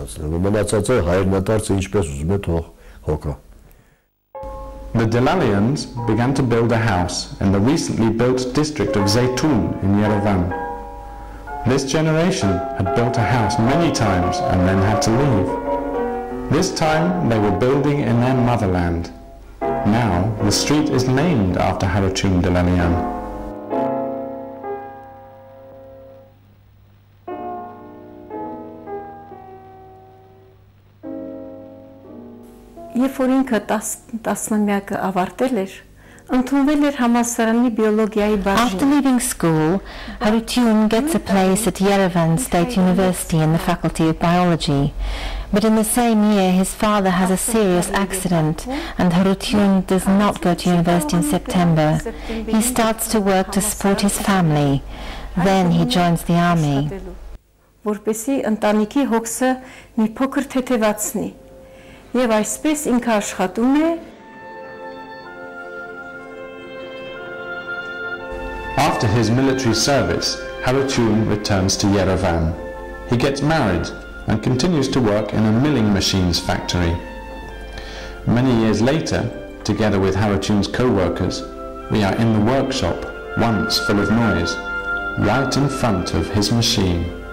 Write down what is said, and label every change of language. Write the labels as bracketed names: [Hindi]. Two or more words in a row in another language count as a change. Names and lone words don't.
[English] The Dellalians began to build a house in the recently built district of Zeytun in Yerevan. This generation had built a house many times and then had to leave. This time they were building in their motherland. Now the street is named after Harutiun Dellalian. [Armenian] Երբ որ ինքը 10-ամյակը ավարտել էր, ընդունվել էր համալսարանի բիոլոգիայի բաժին։ [English] After leaving school, Harutiun gets a place at Yerevan State University in the Faculty of Biology. But in the same year, his father has a serious accident, and Harutiun does not go to university in September. He starts to work to support his family. Then he joins the army. [Armenian] Որպեսզի ընտանիքի հոգսը մի փոքր թեթևացնի։ Եվ այսպես ինքը աշխատում է։ [English] After his military service, Harutiun returns to Yerevan. He gets married and continues to work in a milling machines factory. Many years later, together with Harutiun's co-workers, we are in the workshop, once full of noise, right in front of his machine.